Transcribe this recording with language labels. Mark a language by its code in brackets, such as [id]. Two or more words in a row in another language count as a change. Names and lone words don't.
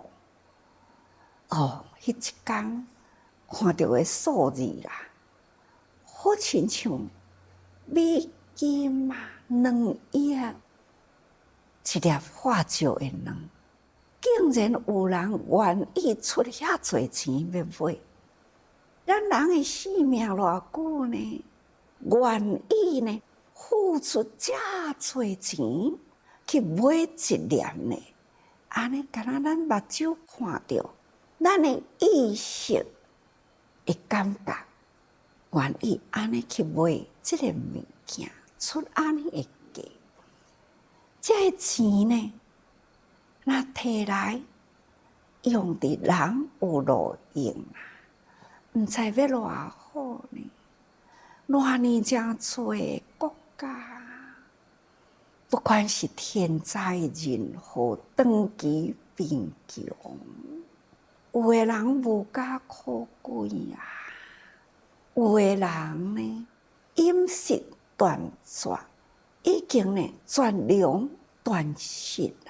[nan] 哦，迄一天看到个数字啦，好亲像美金啊，2亿，一粒化石的卵，竟然有人愿意出遐侪钱要买。咱人的生命偌久呢？愿意呢付出遮侪钱去买一粒呢？安尼，敢若咱目睭看到，咱的意识会感觉愿意安尼去买即个物件，出安尼的价，这个钱呢，若摕来用伫人有路用啊，毋知要偌好呢？偌尼正多的国家，不管是天灾人祸、长期贫穷，有的人无家可归啊，有的人呢饮食断绝，已经呢绝粮断食啦。